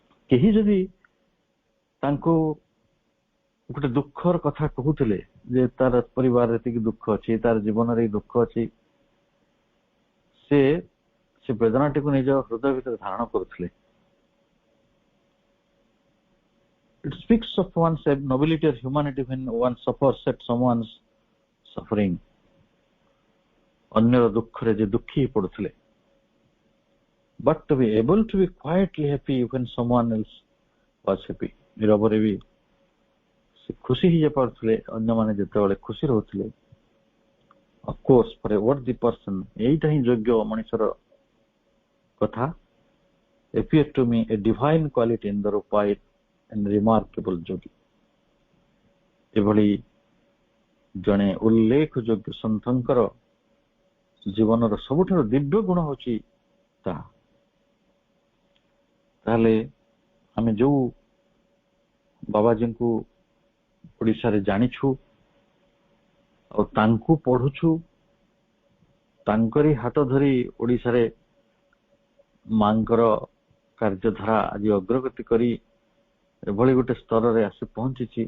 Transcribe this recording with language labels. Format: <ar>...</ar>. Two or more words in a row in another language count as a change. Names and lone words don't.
<or>କେହି ଯଦି ତାଙ୍କୁ ଗୋଟେ ଦୁଃଖର କଥା କହୁଥିଲେ ଯେ ତାର ପରିବାରରେ ଏତିକି ଦୁଃଖ ଅଛି, ତାର ଜୀବନରେ ଦୁଃଖ ଅଛି, ସେ ବେଦନାଟିକୁ ନିଜ ହୃଦୟ ଭିତରେ ଧାରଣ କରୁଥିଲେ।</or> <en>It speaks of one's nobility or humanity when one suffers at someone's suffering.</en> <or>ଅନ୍ୟର ଦୁଃଖରେ ଯେ ଦୁଃଖୀ ପଡୁଥିଲେ,</or> <en>but to be able to be quietly happy when someone else was happy.</en> <or>ନିରବରେ ବି ସେ ଖୁସି ହେଇପାରୁଥିଲେ ଅନ୍ୟମାନେ ଯେତେବେଳେ ଖୁସି ରହୁଥିଲେ।</or> <en>Of course, for a worthy person,</en> <or>ଏଇଟା ହିଁ ଯୋଗ୍ୟ ମଣିଷର କଥା।</or> <en>Appear to me a divine quality in the Rupai and remarkable ଯୋଗୀ।</en> <or>ଏଭଳି ଜଣେ ଉଲ୍ଲେଖ ଯୋଗ୍ୟ ସନ୍ଥଙ୍କର ଜୀବନର ସବୁଠାରୁ ଦିବ୍ୟ ଗୁଣ ହଉଛି ତାହା। ତାହେଲେ ଆମେ ଯୋଉ ବାବାଜୀଙ୍କୁ ଓଡ଼ିଶାରେ ଜାଣିଛୁ ଆଉ ତାଙ୍କୁ ପଢୁଛୁ, ତାଙ୍କରି ହାତ ଧରି ଓଡ଼ିଶାରେ ମାଙ୍କର କାର୍ଯ୍ୟଧାରା ଆଜି ଅଗ୍ରଗତି କରି ଏଭଳି ଗୋଟେ ସ୍ତରରେ ଆସି ପହଞ୍ଚିଛି।</or>